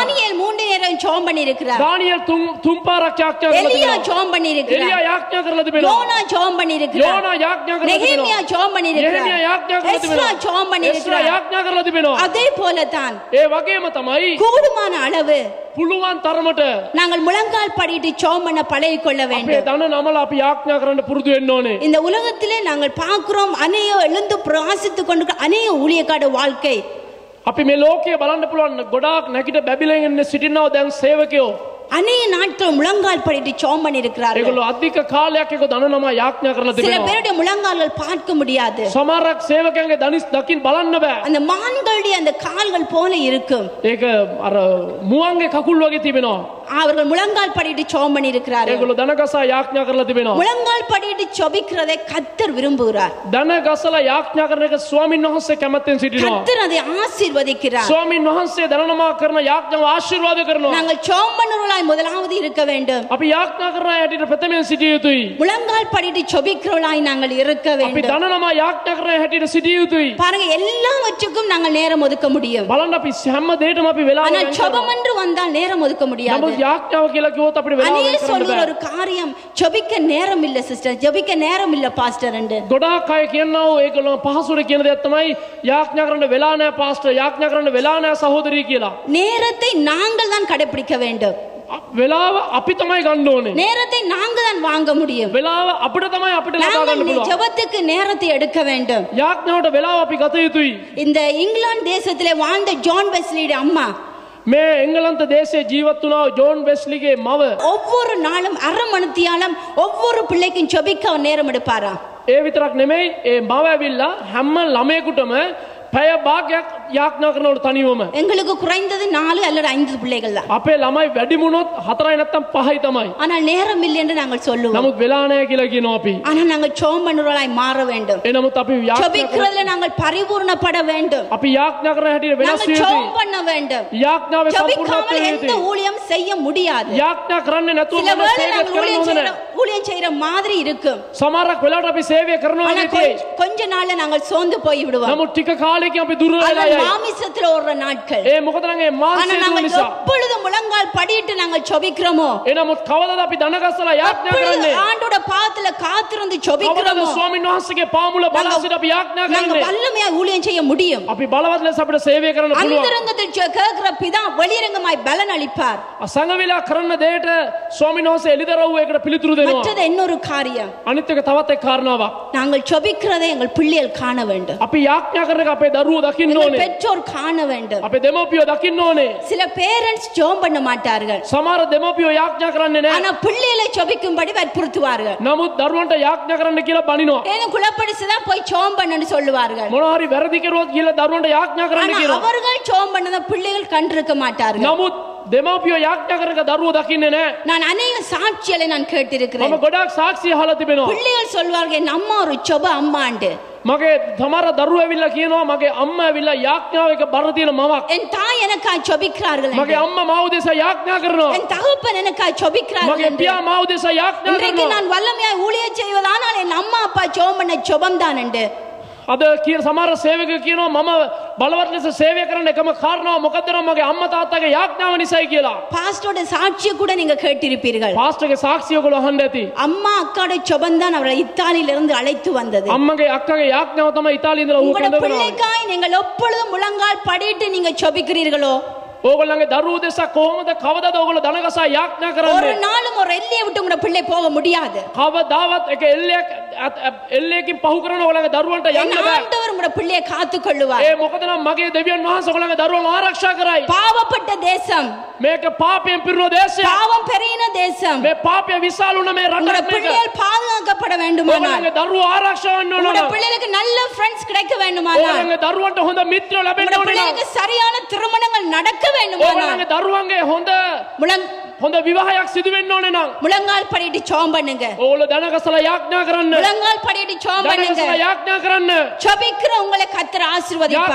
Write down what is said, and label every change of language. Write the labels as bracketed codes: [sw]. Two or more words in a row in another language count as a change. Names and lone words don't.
[ta] தானியேல் 3 நேரம் ஜெபம் பண்ணி இருக்கிறார். [si] දානියෙල් තුන් පාරක් යාඥා කරලා [ta] எலியா [si] තිබෙනවා. [ta] ஜெபம் பண்ணி [si] එලියා [ta] இருக்கிறார். [si] යාඥා කරලා තිබෙනවා. [ta] யோனா ஜெபம் பண்ணி இருக்கிறார். [si] යෝනා යාඥා කරලා [ta] நெகேமியா [si] තිබෙනවා. [ta] ஜெபம் பண்ணி [si] යෙහෙමියා [ta] இருக்கிறார். [si] යාඥා කරලා [ta] எஸ்ரா [si] තිබෙනවා. [ta] ஜெபம் பண்ணி [si] එස්රා [ta] இருக்கிறார். [si] යාඥා කරලා තිබෙනවා. [ta] அதே போலதான் [si] ඒ වගේම තමයි [ta] கூடுமான அளவு [si] පුළුවන් තරමට [ta] நாங்கள் முழங்கால் படியிட்டு ஜெபம் பண்ண பழகிக் கொள்ள [si] අපේ [ta] வேண்டும். [si] දන නමලා අපි යාඥා කරන්න පුරුදු වෙන්න ඕනේ. [ta] இந்த உலகத்திலே நாங்கள் பார்க்கிறோம் அநேக எழுந்து பிரகாசித்துக் கொண்டு அநேக ஊழியக்கார வாழ்க்கை. [si] අපි මේ ලෝකයේ බලන්න පුළුවන් ගොඩාක් නැගිට බැබිලෙන් ඉන්න සිටිනවා දැන් සේවකයෝ. [ta] அநேக நாட்கள் முழங்கால் படிட்டு ஜெபம் பண்ணி இருக்கிறார்கள். [si] ඒගොල්ලෝ අධික කාලයක් ඒක දන නම යාඥා කරලා [ta] சில [si] තිබෙනවා. [ta] பேருடைய முழங்கால்கள் பார்க்க முடியாது. [si] සමහරක් සේවකයන්ගේ දනිස් දකින් බලන්න බෑ. [ta] அந்த மான்களுடைய அந்த கால்கள் போல இருக்கும். [si] ඒක අර මුවන්ගේ කකුල් වගේ තිබෙනවා. [ta] அவர்கள் முழங்கால் படிட்டு ஜெபம் பண்ணி இருக்கிறார்கள். [si] ඒගොල්ලෝ දනගසා යාඥා කරලා තිබෙනවා. [ta] முழங்கால் படிட்டு ஜெபிக்கிறதை கர்த்தர் விரும்புகிறார். [si] දනගසලා යාඥා කරන එක ස්වාමීන් වහන්සේ කැමැත්තෙන් සිටිනවා. [ta] கர்த்தர் அதை ஆசீர்வதிக்கிறார். [si] ස්වාමීන් වහන්සේ දනනමා කරන යාඥාව ආශිර්වාද කරනවා. [ta] நாங்கள் ஜெபம் பண்ணுறவர்களாய் முதலாவது இருக்க வேண்டும். [si] අපි යාඥා කරන අය හැටියට ප්‍රථමයෙන් සිටිය යුතුයි. [ta] முழங்கால் படிட்டு ஜெபிக்கிறவர்களாய் நாங்கள் இருக்க [si] අපි [ta] வேண்டும். [si] දනනමා යාඥා කරන අය හැටියට සිටිය යුතුයි. [ta] பாருங்க எல்லாவற்றுக்கும் நாங்கள் நேரம் ஒதுக்க முடியும். [si] බලන්න අපි හැම දෙයකම අපි වෙලාව [ta] ஆனால் [si] ගන්න [ta] ஜெபம் [si] කරනවා. [ta] என்று வந்தால் நேரம் ஒதுக்க முடியாது. [si] නමුත් යාඥාව කියලා කිව්වොත් අපිට වෙලාව [ta] அநேக [si] ගන්න කරන්න [ta] சொல்லுற [si] බෑ. [ta] ஒரு காரியம் ஜெபிக்க நேரம் இல்ல சிஸ்டர், ஜெபிக்க நேரம் இல்ல பாஸ்டர் என்று. [si] ගොඩාක් අය කියනවා ඒගොල්ලෝ පහසුවට කියන දෙයක් තමයි යාඥා කරන්න වෙලා නැහැ පාස්ටර්, යාඥා කරන්න වෙලා නැහැ සහෝදරී කියලා. [ta] நேரத்தை நாங்கள் தான் கடைபிடிக்க வேண்டும். [si] වෙලාව අපි තමයි ගන්න ඕනේ. [ta] நேரத்தை நாங்க தான் வாங்க முடியும். [si] වෙලාව අපිට තමයි අපිට ලබා ගන්න [ta] நாங்கள் [si] පුළුවන්. [ta] ஜெபத்துக்கு நேரத்தை எடுக்க வேண்டும். [si] යාඥාවට වෙලාව අපි ගත යුතුයි. [ta] இந்த இங்கிலாந்து தேசத்திலே வாழ்ந்த ஜான் வெஸ்லியோட அம்மா [si] මේ එංගලන්ත දේශයේ ජීවත් වුණා ජෝන් වෙස්ලිගේ මව [ta] ஒவ்வொரு நாளும் அரை மணித்தியாலம் ஒவ்வொரு பிள்ளைக்கும் ஜெபிக்க அவர் நேரம் எடுப்பாரா. [si] ඒ විතරක් නෙමෙයි ඒ මව ඇවිල්ලා හැම ළමයෙකුටම පැය භාගයක් යාඥා කරනවලු තනියම. [ta] எங்களுக்கு குறைந்தது 4 அல்லது 5 பிள்ளைகள் தான். [si] අපේ ළමයි වැඩිමුණොත් 4යි නැත්තම් 5යි තමයි. [ta] ஆனால் நேரம் இல்லை என்று நாங்கள் சொல்லுவோம். [si] නමුත් වෙලා නැහැ කියලා කියනවා අපි. [ta] ஆனால் நாங்கள் ஜெபம் பண்ணுறவர்களாய் மாற வேண்டும். [si] ඒ නමුත් අපි යාඥා [ta] ஜெபிக்கிறதுல நாங்கள் பரிபூர்ணப்பட வேண்டும். [si] අපි යාඥා කරන හැටියට වෙනස් [ta] நாங்கள் [si] වෙ [ta] ஜெபம் [si] යුතුයි. [ta] பண்ண வேண்டும். [si] යාඥාවේ [ta] ஜெபிக்காமல் [si] සම්පූර්ණත්වය [ta] எந்த [si] යුතුයි. [ta] ஊழியம் செய்ய முடியாது. [si] යාඥා කරන්නේ නැතුව [ta] சில [si] මොන [ta] வேளை [si] සේවයක් [ta] நாங்கள் [si] කරන්න හොඳ නැහැ. [ta] ஊழியம் செய்யற மாதிரி இருக்கும். [si] සමහරක් වෙලාවට අපි සේවය කරනවා [ta] ஆனா [si] නෙතියි. [ta] கொஞ்ச நாள்ல நாங்கள் சோர்ந்து போய் விடுவோம். [si] නමුත් ටික காலෙකින් අපි දුර්වල [ta] அது [si] වෙලා යයි. [ta] மாமிசத்துல ஓடுற நாட்கள். [si] ඒ මොකද නම් ඒ [ta] ஆனா [si] මාංශය දුර [ta] நாங்கள் [si] නිසා. [ta] எப்பொழுது முழங்கால் படியிட்டு நாங்கள் ஜெபிக்கிறோமோ [si] එනමුත් කවදාද අපි දනගස්සලා යාඥා [ta] அப்பொழுது [si] කරන්නේ? [ta] ஆண்டோட பாதத்துல காத்திருந்து [si] කවදාද [ta] ஜெபிக்கிறோமோ [si] ස්වාමීන් වහන්සේගේ පාමුල බලා සිට අපි යාඥා [ta] நாங்க [si] කරන්නේ? [ta] வல்லமையா ஊழியம் செய்ய முடியும். [si] අපි බලවත් ලෙස අපිට සේවය කරන්න පුළුවන්. [ta] அந்தரங்கத்தில் கேட்கிற பிதா வெளிரங்கமாய் பலன் அளிப்பார். [si] සංගවිලා කරන දෙයට ස්වාමීන් වහන්සේ එළිදරව් එකට පිළිතුරු දෙනවා. [ta] மற்றது இன்னொரு காரியம், [si] අනිත් එක තවත් එක් කාරණාවක්. [ta] நாங்கள் ஜெபிக்கிறதை எங்கள் பிள்ளைகள் காண வேண்டும். [si] අපි යාඥා කරන එක අපේ දරුවෝ දකින්න [ta] எங்கள் [si] ඕනේ. [ta] பெற்றோர் காண வேண்டும். [si] අපේ දෙමව්පියෝ දකින්න ඕනේ. [ta] சில பேரண்ட்ஸ் ஜெபம் பண்ண மாட்டார்கள். [si] සමහර දෙමව්පියෝ යාඥා කරන්නේ නැහැ. [ta] ஆனா பிள்ளைகளை ஜெபிக்கும்படி வற்புறுத்துவார்கள். [si] නමුත් දරුවන්ට යාඥා කරන්න කියලා බනිනවා. [ta] ஏன் குழப்படிச்சுதான் போய் ஜெபம் பண்ணன்னு சொல்லுவார்கள். [si] මොනවා හරි වැරදි කරුවොත් කියලා දරුවන්ට යාඥා කරන්න [ta] ஆனா [si] කියනවා. [ta] அவர்கள் ஜெபம் பண்ணத பிள்ளைகள் கண்டிருக்க மாட்டார்கள். [si] නමුත් දෙමව්පියෝ යාඥා කරන දරුවෝ දකින්නේ නැහැ. [ta] நான் அநேக சாட்சிகளை நான் கேட்டிருக்கிறேன். [si] මම ගොඩාක් සාක්ෂි අහලා තිබෙනවා. [ta] பிள்ளைகள் சொல்வார்கள் என் அம்மா ஒரு ஜெப அம்மாண்டு. [si] මගේ සමහර දරුවෝ ඇවිල්ලා කියනවා මගේ අම්මා ඇවිල්ලා යාඥාව එක බර තියෙන මවක්. [ta] என் தாய் எனக்காய் ஜெபிக்கிறார்கள் [si] මගේ [ta] என்று. [si] අම්මා මාව දෙසා යාඥා කරනවා. [ta] என் தகப்பன் எனக்காய் ஜெபிக்கிறார்கள் [si] මගේ [ta] என்று. [si] පියා මාව දෙසා යාඥා [ta] இன்றைக்கு [si] කරනවා. [ta] நான் வல்லமையாய் ஊழியம் செய்வதானால் என் அம்மா அப்பா ஜெபம் பண்ண ஜெபம் தான் என்று. [si] අද කියන සමහර සේවකයෝ කියනවා මම බලවත් ලෙස සේවය කරන්න එකම කාරණාව මොකද්ද නම් මගේ අම්මා තාත්තගේ යාඥාව නිසායි කියලා. [ta] பாஸ்டரோட சாட்சியை கூட நீங்க கேட்டிருப்பீர்கள். [si] පාස්ටර්ගේ සාක්ෂිය ඔයගොල්ලෝ අහන්න ඇති. [ta] அம்மா அக்காவோட ஜெபம் தான் அவரை இத்தாலியிலிருந்து அழைத்து வந்தது. [si] අම්මගේ අක්කගේ යාඥාව තමයි ඉතාලියේ ඉඳලා ඌ [ta] உங்களோட [si] කැඳවනවා. [ta] பிள்ளைக்காய் நீங்கள் எப்பொழுதும் முழங்கால் படிட்டு நீங்க ஜெபிக்கிறீர்களோ [si] ඕගොල්ලන්ගේ දරුවෝ දෙසා කොහොමද කවදාද ඕගොල්ලෝ දනගසා යාඥා [ta] ஒரு [si] කරන්නේ? [ta] நாளும் ஒரு எல்லையை விட்டு உங்களோட பிள்ளை போக முடியாது. [si] කවදාවත් එක එල්ලයකින් පහු කරන ඕගොල්ලන්ගේ දරුවන්ට [ta] என் [si] යන්න බෑ. [ta] ஆண்டவர் உங்களோட பிள்ளையை காத்துக் கொள்ளுவார். [si] ඒ මොකද නම් මගේ දෙවියන් වහන්සේ ඕගොල්ලන්ගේ දරුවන්ව ආරක්ෂා කරයි. [ta] பாவப்பட்ட தேசம், [si] මේක පාපයෙන් පිරුණු දේශයක්. [ta] பாவம் பெருகின தேசம். [si] මේ පාපය විශාල වුණ මේ [ta] உங்களோட [si] රටක් මේක. [ta] பிள்ளைகள் பாதுகாக்கப்பட வேண்டுமானால், [si] ඕගොල්ලන්ගේ දරුවෝ ආරක්ෂා වෙන්න ඕන [ta] உங்களோட [si] නම් [ta] பிள்ளைகளுக்கு நல்ல ஃப்ரெண்ட்ஸ் கிடைக்க வேண்டுமானால், [si] ඕගොල්ලන්ගේ දරුවන්ට හොඳ මිත්‍රයෝ ලැබෙන්න [ta] உங்களோட [si] ඕන නම් [ta] பிள்ளைகளுக்கு சரியான திருமணங்கள் நடக்க வேண்டுமானால் [si] ඕගොල්ලන්ගේ දරුවන්ගේ හොඳ විවාහයක් සිදු වෙන්න ඕනේ නම් [ta] முழங்கால் படிட்டு ஜெபம் பண்ணுங்க. [si] ඕගොල්ලෝ දනගසලා යාඥා කරන්න. [ta] முழங்கால் படிட்டு ஜெபம் பண்ணுங்க. [si] දනගසලා යාඥා කරන්න. [ta] ஜெபிக்கிற உங்களை கர்த்தர் ஆசீர்வதிப்பார்.